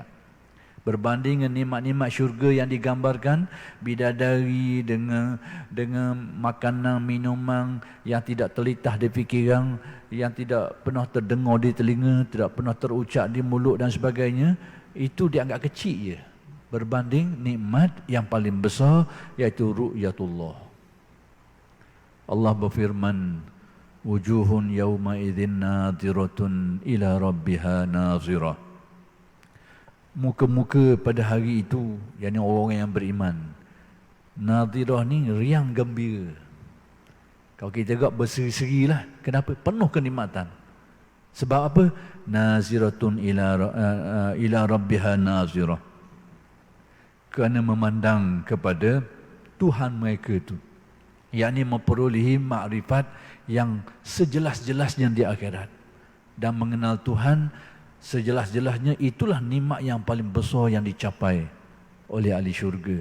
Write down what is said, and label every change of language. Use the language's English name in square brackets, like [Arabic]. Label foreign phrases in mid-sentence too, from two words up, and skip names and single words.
[Malay] Berbanding dengan nikmat-nikmat syurga yang digambarkan, bidadari dengan makanan, minuman yang tidak terlitah di fikiran, yang tidak pernah terdengar di telinga, tidak pernah terucap di mulut dan sebagainya, itu dianggap kecil je. Berbanding nikmat yang paling besar, iaitu ru'yatullah. Allah berfirman, [Arabic] وجوه يومئذ ناضرة إلى ربها ناظرة. [Malay] Muka-muka pada hari itu, yakni orang yang beriman, nadhirah ni riang gembira. Kalau kita agak berseri-seri lah. Kenapa? Penuh kenikmatan. Sebab apa? [Arabic] ناضرة إلى ربها ناظرة. [Malay] Kerana memandang kepada Tuhan mereka itu, yakni memperolehi makrifat yang sejelas-jelasnya di akhirat. Dan mengenal Tuhan sejelas-jelasnya, itulah nikmat yang paling besar yang dicapai oleh ahli syurga.